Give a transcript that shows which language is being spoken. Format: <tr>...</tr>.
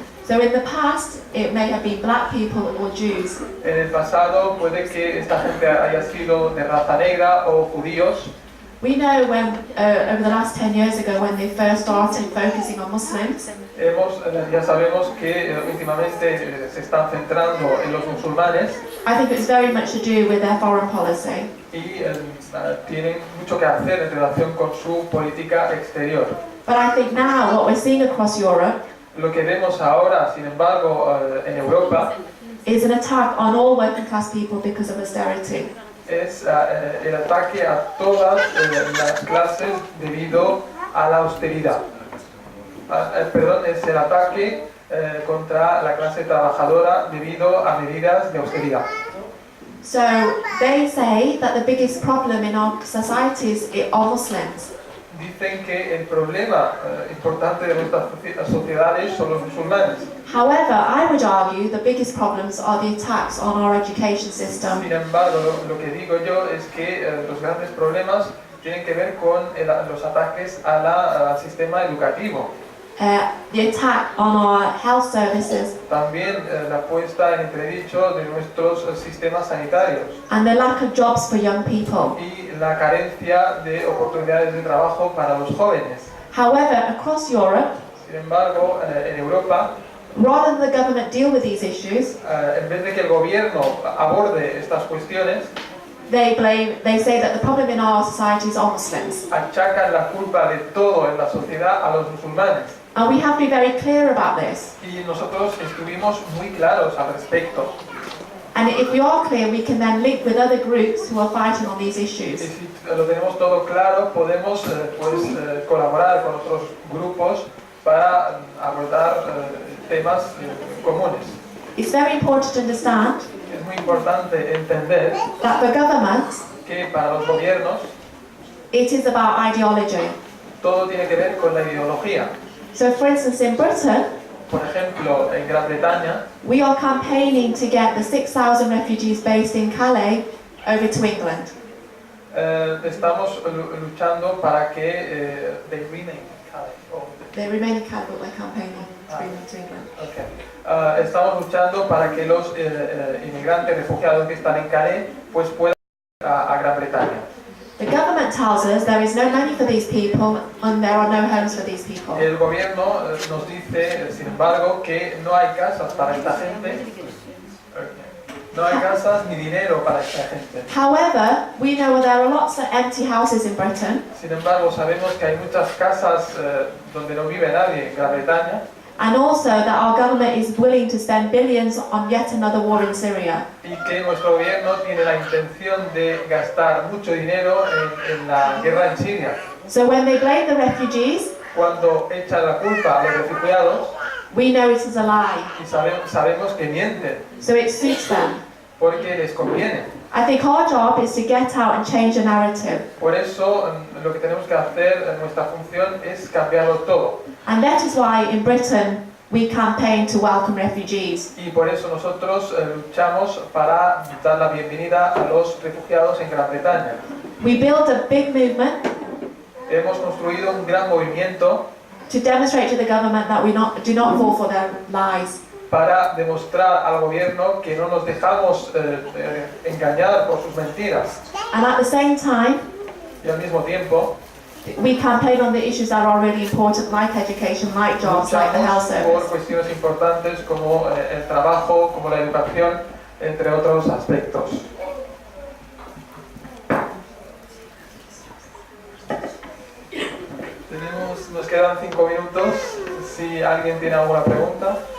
<en>So in the past, it may have been black people or Jews.</en> <es>En el pasado puede que esta gente haya sido de raza negra o judíos.</es> <en>We know when, over the last 10 years ago, when they first started focusing on Muslims,</en> <es>Ya sabemos que últimamente se están centrando en los musulmanes.</es> <en>I think it's very much to do with their foreign policy.</en> <es>Y tienen mucho que hacer en relación con su política exterior.</es> <en>But I think now what we're seeing across Europe,</en> <es>Lo que vemos ahora, sin embargo, en Europa,</es> <en>is an attack on all working class people because of austerity.</en> <es>es el ataque a todas las clases debido a la austeridad. Perdón, es el ataque contra la clase trabajadora debido a medidas de austeridad.</es> <en>So they say that the biggest problem in our societies are Muslims.</en> <es>Dicen que el problema importante de nuestras sociedades son los musulmanes.</es> <en>However, I would argue the biggest problems are the attacks on our education system.</en> <es>Sin embargo, lo que digo yo es que los grandes problemas tienen que ver con los ataques al sistema educativo.</es> <en>The attack on our health services</en> <es>También la puesta en entredicho de nuestros sistemas sanitarios</es> <en>and the lack of jobs for young people.</en> <es>y la carencia de oportunidades de trabajo para los jóvenes.</es> <en>However, across Europe,</en> <es>Sin embargo, en Europa,</es> <en>rather than the government deal with these issues,</en> <es>en vez de que el gobierno aborde estas cuestiones,</es> <en>they say that the problem in our societies are Muslims.</en> <es>achacan la culpa de todo en la sociedad a los musulmanes.</es> <en>And we have to be very clear about this.</en> <es>Y nosotros estuvimos muy claros al respecto.</es> <en>And if we are clear, we can then link with other groups who are fighting on these</en> <es>Y</es> <en>issues.</en> <es>si lo tenemos todo claro, podemos colaborar con otros grupos para abordar temas comunes.</es> <en>It's very important to understand</en> <es>Es muy importante entender</es> <en>that for governments,</en> <es>que para los gobiernos</es> <en>it is about ideology.</en> <es>todo tiene que ver con la ideología.</es> <en>So for instance, in Britain,</en> <es>Por ejemplo, en Gran Bretaña</es> <en>we are campaigning to get the 6,000 refugees based in Calais over to England.</en> <es>estamos luchando para que</es> <en>they remain in Calais, They remain in Calais, but we're campaigning to bring them to England. Okay.</en> <es>Estamos luchando para que los inmigrantes refugiados que están en Calais pues puedan ir a Gran Bretaña.</es> <en>The government tells us there is no money for these people and there are no homes for these people.</en> <es>El gobierno nos dice, sin embargo, que no hay casas para esta gente. No hay casas ni dinero para esta gente.</es> <en>However, we know there are lots of empty houses in Britain,</en> <es>Sin embargo, sabemos que hay muchas casas donde no vive nadie en Gran Bretaña</es> <en>and also that our government is willing to spend billions on yet another war in Syria.</en> <es>y que nuestro gobierno tiene la intención de gastar mucho dinero en la guerra en Siria.</es> <en>So when they blame the refugees,</en> <es>Cuando echan la culpa a los refugiados,</es> <en>we know it is a lie.</en> <es>y sabemos que mienten,</es> <en>So it suits them.</en> <es>porque les conviene.</es> <en>I think our job is to get out and change the narrative.</en> <es>Por eso lo que tenemos que hacer, nuestra función es cambiarlo todo.</es> <en>And that is why in Britain we campaign to welcome refugees.</en> <es>Y por eso nosotros luchamos para dar la bienvenida a los refugiados en Gran Bretaña.</es> <en>We build a big movement</en> <es>Hemos construido un gran movimiento</es> <en>to demonstrate to the government that we do not fall for their lies.</en> <es>para demostrar al gobierno que no nos dejamos engañar por sus mentiras.</es> <en>And at the same time,</en> <es>Y al mismo tiempo</es> <en>we campaign on the issues that are really important, like education, like jobs, like the health</en> <es>luchamos por</es> <en>service.</en> <es>cuestiones importantes como el trabajo, como la educación, entre otros aspectos. Nos quedan 5 minutos. Si alguien tiene alguna pregunta.</es>